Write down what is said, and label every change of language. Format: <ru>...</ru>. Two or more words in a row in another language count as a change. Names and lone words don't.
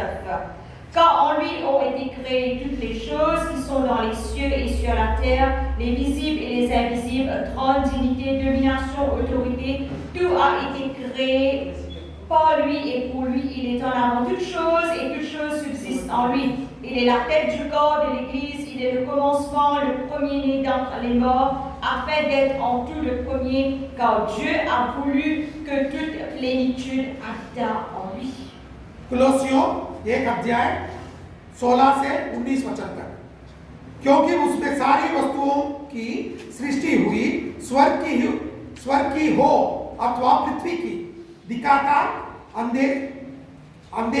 <fr>Car en lui ont été créées toutes les choses qui sont dans les cieux et sur la terre, les visibles et les invisibles, trône, dignité, domination, autorité, tout a été créé par lui et pour lui. Il est en avant toutes choses et toutes choses subsistent en lui. Il est la tête du corps de l'Église, il est le commencement, le premier-né d'entre les morts, afin d'être en tout le premier, car Dieu a voulu que toute plénitude habitât en lui.</fr> <hi>कुलोसियों 1 अध्याय 16 से 19 वचन तक। क्योंकि उसमें सारी वस्तुओं की सृष्टि हुई, स्वर्ग की हो अथवा पृथ्वी की, दिखाता अंधे</hi>